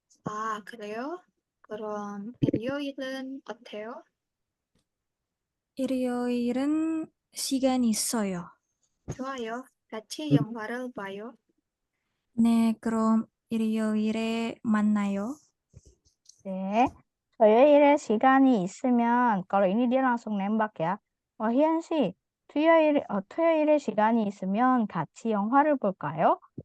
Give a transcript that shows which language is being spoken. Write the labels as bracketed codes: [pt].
[ko] 아, 그래요? 그럼 일요일은 어때요? 일요일은 시간이 있어요. 좋아요. 같이 영화를 봐요. 네, 그럼 일요일에 만나요. 네. 토요일에 시간이 있으면, [id] kalau ini dia langsung nembak ya. [ko] 희연 씨, 토요일에 시간이 있으면 같이 영화를 볼까요?